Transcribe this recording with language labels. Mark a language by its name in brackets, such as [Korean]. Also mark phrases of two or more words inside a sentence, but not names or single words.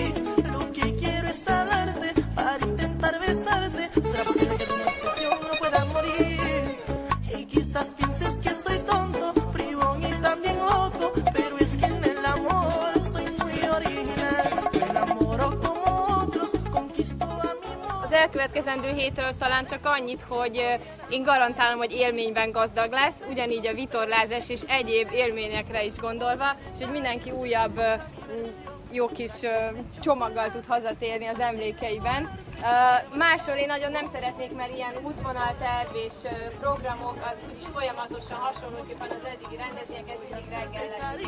[Spanish] Lo que quiero es hablarte para intentar besarte. Será posible que tu obsesión no pueda morir. Y quizás pienses que soy tonto, bribón y también loco, pero es que en el amor soy muy original. Me enamoro como otros, conquisto a mi modo. [Hungarian] Az elkövetkezendő hétről talán csak annyit, hogy én garantálom, hogy élményben gazdag lesz, ugyanígy a vitorlázás és egyéb élményekre is gondolva, és hogy mindenki újabb jó kis csomaggal tud hazatérni az emlékeiben. Másról én nagyon nem szeretnék, mert ilyen útvonalterv és programok az úgyis folyamatosan hasonlóképpen az eddigi rendezvényeket mindig reggel lesz.